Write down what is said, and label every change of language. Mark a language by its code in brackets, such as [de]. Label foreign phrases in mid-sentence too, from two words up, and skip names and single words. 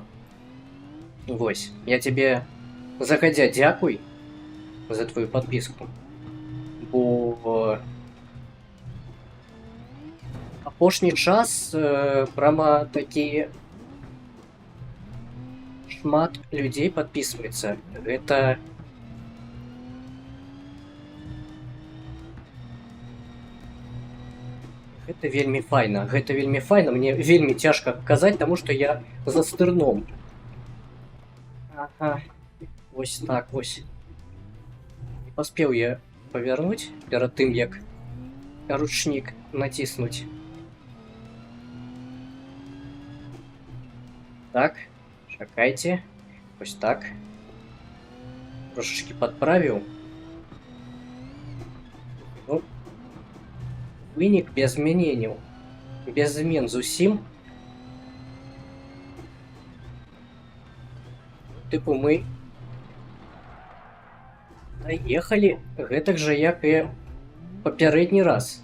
[be] Вось, я цябе загадзя дзякуй за твою падпіску, бо апошні час прямо такі шмат людзей падпісваецца. Гэта вельмі файна. Мне вельмі цяжка казаць, таму што я за стырном. [uk] Ось так, ось. [ru] Не поспел я повернуть перед тем, як ручник натиснуть. [uk] Так, чекайте. Ось так. Трошечки подправил. [be] Ну, вынік без змінень. Без змен зусім. Типу мы доехали гэтак жа, як і папярэдні раз.